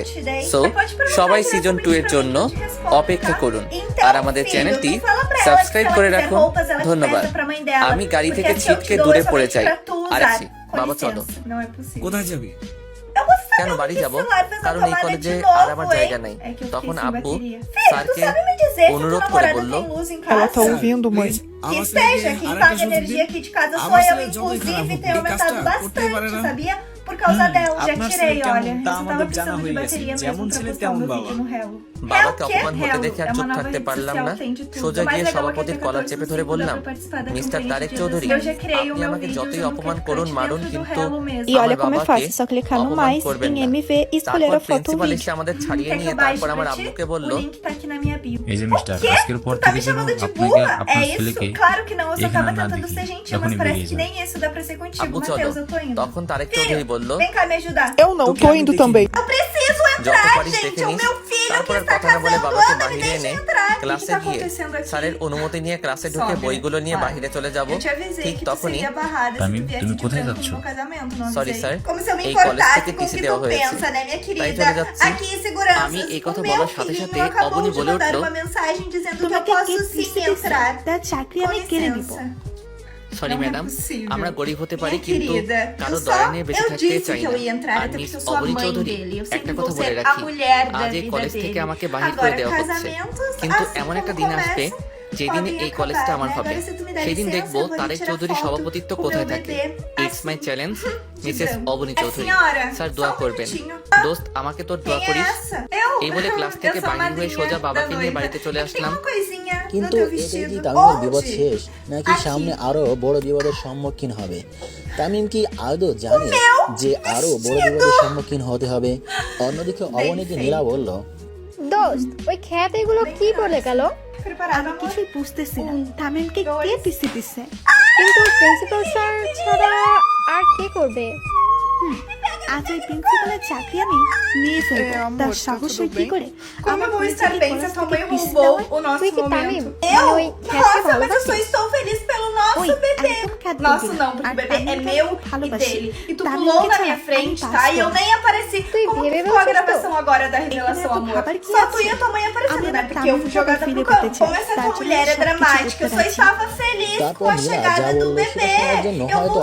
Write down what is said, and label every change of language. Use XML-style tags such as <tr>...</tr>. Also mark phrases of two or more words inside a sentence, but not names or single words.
<bn>সো সবাই সিজন 2 এর জন্য অপেক্ষা করুন আর আমাদের চ্যানেলটি সাবস্ক্রাইব করে রাখুন। ধন্যবাদ। আমি গাড়ি থেকে ছিটকে দূরে পড়ে যাই। আর আসি। বাবা চলো। কোথায় যাবি? কেন বাড়ি যাব? কারণ এই কলেজে আর আমার জায়গা নাই। তখন আব্বু স্যারকে অনুরোধ করে বলল,</bn> <pt>Ela tá ouvindo, mãe. Que esteja, quem paga energia aqui de casa sou eu, inclusive tem aumentado bastante, sabia? Por causa dela, já tirei, olha. Você tava precisando de bateria mesmo pra postar um vídeo no Hello.</pt> <bn>বাবাকে অপমান হতে দেখে আর চুপ থাকতে পারলাম না। সোজা গিয়ে সভাপতির কলার চেপে ধরে বললাম, মিস্টার তারেক চৌধুরী, আপনি আমাকে যতই অপমান করুন মারুন, কিন্তু</bn> <pt>E olha como é fácil, só clicar no mais, em MV e escolher a foto ou</pt> <bn>প্রিন্সিপাল</bn> <pt>vídeo.</pt> <bn>এসে আমাদের ছাড়িয়ে নিয়ে তারপর আমার আব্বুকে বলল,</bn> <pt>O link tá aqui na minha bio.</pt> <bn>এই যে মিস্টার, আজকের পর</bn> <pt>Tá</pt> <bn>থেকে</bn> <pt>me</pt> <bn>যেন</bn> <pt>chamando de</pt> <bn>আপনাকে</bn> <pt>burra?</pt> <bn>আপনার</bn> <pt>É</pt> <bn>ছেলেকে</bn> <pt>isso? Claro que não, eu só</pt> <bn>এখানে</bn> <pt>tava</pt> <bn>না</bn> <pt>tentando</pt> <bn>দেখি</bn> <pt>ser gentil, mas</pt> <bn>যখনই</bn> <pt>parece</pt> <bn>বেরিয়ে</bn> <pt>que</pt> <bn>যান।</bn> <pt>nem isso dá pra ser contigo,</pt> <bn>আব্বু চলো।</bn> <pt>Matheus, eu tô indo.</pt> <bn>তখন তারেক চৌধুরী বলল,</bn> <pt>Vem cá me ajudar. Eu não, tô indo também. Eu preciso</pt> <bn>যত</bn> <pt>entrar,</pt> <bn>পারিস</bn> <pt>gente,</pt> <bn>দেখে</bn> <pt>é o</pt> <bn>নিস।</bn> <pt>meu filho que</pt> <bn>তারপর আর</bn> <pt>está</pt> <bn>কথা না বলে</bn> <pt>casando,</pt> <bn>বাবাকে</bn> <pt>anda, me</pt> <bn>বাহিরে</bn> <pt>deixa</pt> <bn>এনে</bn> <pt>entrar. O que que</pt> <bn>ক্লাসে</bn> <pt>tá</pt> <bn>গিয়ে</bn> <pt>acontecendo aqui?</pt> <bn>স্যারের অনুমতি নিয়ে ক্লাসে ঢুকে</bn> <pt>Sobe,</pt> <bn>বইগুলো নিয়ে</bn> <pt>vai.</pt> <bn>বাহিরে চলে যাব।</bn> <pt>Eu te avisei</pt> <bn>ঠিক</bn> <pt>que tu</pt> <bn>তখনই,</bn> <pt>seria barrada se</pt> <bn>Tamim,</bn> <pt>tu viesse</pt> <bn>তুমি</bn> <pt>de</pt> <bn>কোথায়</bn> <pt>branco</pt> <bn>যাচ্ছ?</bn> <pt>no meu casamento, não</pt> <bn>Sorry,</bn> <pt>avisei.</pt> <bn>sir.</bn> <pt>Como se eu me</pt> <bn>এই কলেজ</bn> <pt>importasse</pt> <bn>থেকে</bn> <pt>com o</pt> <bn>টিসি</bn> <pt>que</pt> <bn>দেওয়া</bn> <pt>tu</pt> <bn>হয়েছে।</bn> <pt>pensa, né, minha</pt> <bn>তাই</bn> <pt>querida?</pt> <bn>চলে যাচ্ছি।</bn> <pt>Aqui, seguranças.</pt> <bn>আমি এই</bn> <pt>O</pt> <bn>কথা</bn> <pt>meu</pt> <bn>বলার সাথে</bn> <pt>filhinho</pt> <bn>সাথে</bn> <pt>acabou</pt> <bn>অবনী</bn> <pt>de</pt> <bn>বলে</bn> <pt>mandar</pt> <bn>উঠল,</bn> <pt>uma mensagem dizendo que eu</pt> <bn>তোমাকে কে</bn> <pt>posso sim</pt> <bn>পিসি</bn> <pt>entrar.</pt> <bn>তার চাকরি</bn> <pt>Com</pt> <bn>আমি কেড়ে নিব।</bn> <pt>licença.</pt> <bn>সরি</bn> <pt>Não é</pt> <bn>ম্যাডাম,</bn> <pt>possível.</pt> <bn>আমরা গরিব হতে পারি</bn> <pt>Minha</pt> <bn>কিন্তু</bn> <pt>querida,</pt> <bn>কারো</bn> <pt>eu</pt> <bn>দয়া নিয়ে বেঁচে</bn> <pt>eu</pt> <bn>থাকতে</bn> <pt>disse</pt> <bn>চাই</bn> <pt>que</pt> <bn>না।</bn> <pt>eu ia entrar,</pt> <bn>আর</bn> <pt>até</pt> <bn>মিস</bn> <pt>porque eu sou a</pt> <bn>অবনী</bn> <pt>mãe</pt> <bn>চৌধুরী,</bn> <pt>dele. Eu</pt> <bn>একটা</bn> <pt>sempre</pt> <bn>কথা</bn> <pt>vou</pt> <bn>বলে</bn> <pt>ser a</pt> <bn>রাখি,</bn> <pt>mulher da</pt> <bn>আজ এই</bn> <pt>vida</pt> <bn>কলেজ থেকে</bn> <pt>dele.</pt> <bn>আমাকে বাহির করে</bn> <pt>Agora,</pt> <bn>দেওয়া হচ্ছে,</bn> <pt>casamentos,</pt> <bn>কিন্তু</bn> <pt>assim</pt> <bn>এমন একটা</bn> <pt>como</pt> <bn>দিন আসবে</bn> <pt>começa,</pt> <bn>যেদিন</bn> <pt>podem</pt> <bn>এই কলেজটা</bn> <pt>acabar,</pt> <bn>আমার</bn> <pt>né?</pt> <bn>হবে।</bn> <pt>Agora, se tu me der</pt> <bn>সেদিন</bn> <pt>licença,</pt> <bn>দেখবো</bn> <pt>eu vou ali</pt> <bn>তারেক</bn> <pt>tirar</pt> <bn>চৌধুরী</bn> <pt>foto</pt> <bn>সভাপতিত্ব</bn> <pt>com o</pt> <bn>কোথায়</bn> <pt>meu</pt> <bn>থাকে।</bn> <pt>bebê,</pt> <en>It's my challenge, Mrs</en> <pt>branco.</pt> <bn>অবনী</bn> <pt>É</pt> <bn>চৌধুরী।</bn> <pt>senhora,</pt> <bn>স্যার</bn> <pt>só</pt> <bn>দোয়া</bn> <pt>um</pt> <bn>করবেন।</bn> <pt>minutinho.</pt> <bn>দোস্ত, আমাকে তোর দোয়া</bn> <pt>Quem é</pt> <bn>করিস।</bn> <pt>essa? Eu?</pt> <bn>এই বলে ক্লাস</bn> <pt>Eu</pt> <bn>থেকে</bn> <pt>sou a</pt> <bn>বাহির হয়ে</bn> <pt>madrinha</pt> <bn>সোজা</bn> <pt>da</pt> <bn>বাবাকে নিয়ে</bn> <pt>noiva.</pt> <bn>বাড়িতে চলে</bn> <pt>Tem</pt> <bn>আসলাম।</bn> <pt>uma coisinha no</pt> <bn>কিন্তু</bn> <pt>teu</pt> <bn>এটাই কি</bn> <pt>vestido.</pt> <bn>তামিমের বিপদ</bn> <pt>Onde?</pt> <bn>শেষ নাকি</bn> <pt>Aqui.</pt> <bn>সামনে আরো বড় বিপদের সম্মুখীন হবে? তামিম কি আদৌ জানে যে আরো বড় বিপদের সম্মুখীন হতে হবে? অন্যদিকে অবনীকে নীলা বলল, দোস্ত ওই খ্যাত এগুলো কি বলে গেল?</bn> <pt>Preparada,</pt> <bn>আমি</bn> <pt>amor?</pt> <bn>কিছুই বুঝতেছি না তামিমকে কে পিসি দিছে। কিন্তু প্রিন্সিপাল স্যার ছাড়া আর কে করবে? আজ ওই প্রিন্সিপালের চাকরি আমি নিয়ে ফেলবো।</bn> <pt>É, amor,</pt> <bn>তার</bn> <pt>tá</pt> <bn>সাহস</bn> <pt>tudo</pt> <bn>কি</bn> <pt>bem?</pt> <bn>করে</bn> <pt>Como</pt> <bn>আমার</bn> <pt>eu vou estar</pt> <bn>নিজেকে</bn> <pt>bem se a</pt> <bn>কলেজ</bn> <pt>tua</pt> <bn>থেকে</bn> <pt>mãe</pt> <bn>পিসি</bn> <pt>roubou</pt> <bn>দেওয়ায়?</bn> <pt>o nosso</pt> <bn>তুই কি তামিম?</bn> <pt>momento?</pt> <bn>মানে</bn> <pt>Eu?</pt> <bn>ওই খ্যাতকে</bn> <pt>Nossa, mas eu</pt> <bn>ভালোবাসিস?</bn> <pt>só estou feliz pelo nosso Oi, bebê.</pt> <bn>একদম খ্যাত</bn> <pt>Nosso</pt> <bn>বলবি</bn> <pt>não,</pt> <bn>না।</bn> <pt>porque</pt> <bn>আর</bn> <pt>o bebê é</pt> <bn>তামিমকে</bn> <pt>meu</pt> <bn>আমি</bn> <pt>e</pt> <bn>ভালোবাসি।</bn> <pt>dele. E tu</pt> <bn>তামিমকে</bn> <pt>pulou na</pt> <bn>ছাড়া</bn> <pt>minha</pt> <bn>আমি</bn> <pt>frente,</pt> <bn>pass</bn> <pt>tá? E eu</pt> <bn>করব।</bn> <pt>nem apareci.</pt> <bn>Tui</bn> <pt>Como bebê que ficou a você gravação agora da revelação, tu amor?</pt> <bn>খাবার কি</bn> <pt>Só</pt> <bn>আছে?</bn> <pt>tu e a tua mãe</pt> <bn>আমি</bn> <pt>aparecendo, né?</pt> <bn>আমার</bn> <pt>Porque eu fui</pt> <bn>তামিমকে</bn> <pt>jogada</pt> <bn>ফিরে</bn> <pt>pro</pt> <bn>পেতে</bn> <pt>campo.</pt> <bn>চাই।</bn> <pt>Como essa</pt> <bn>তার</bn> <pt>tua</pt> <bn>জন্য</bn> <pt>mulher é</pt> <bn>সবকিছু</bn> <pt>dramática, eu</pt> <bn>করতে</bn> <pt>só</pt> <bn>রাজি।</bn> <pt>estava feliz</pt> <bn>তারপর</bn> <pt>com a</pt> <bn>নীলা</bn> <pt>chegada</pt> <bn>যা</bn> <pt>do</pt> <bn>বললো সেটা</bn> <pt>bebê.</pt> <bn>শোনার জন্য</bn> <pt>Eu</pt> <bn>হয়তো</bn>